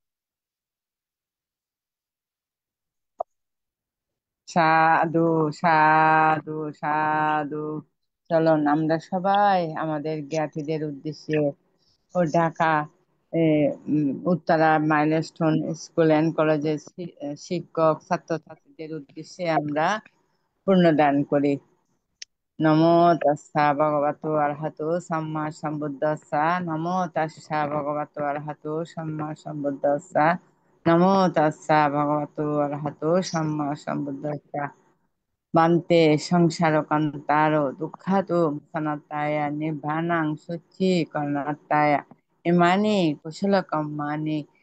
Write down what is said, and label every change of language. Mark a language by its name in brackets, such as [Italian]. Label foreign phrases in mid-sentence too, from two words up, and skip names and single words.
[Bangla] সাধু সাধু সাধু। চলুন আমরা সবাই আমাদের জ্ঞাতিদের উদ্দেশ্যে ও ঢাকা উত্তরা মাইলস্টোন স্কুল অ্যান্ড কলেজের শিক্ষক ছাত্রছাত্রীদের উদ্দেশ্যে আমরা পূর্ণদান করি। [Pali] নমো তাস্সা ভগবতো আরহাতো সাম্মা সম্বুদ্ধাস্সা। নমো তাস্সা ভগবতো আরহাতো সাম্মা সম্বুদ্ধাস্সা। নমো তাস্সা ভগবতো আরহাতো সাম্মা সম্বুদ্ধাস্সা। বান্তে সংসারকান্তারো দুঃখাতো সনাতায় নিব্বানাং শুচিকরণাত্তায় ইমানি কুশলকম্মানি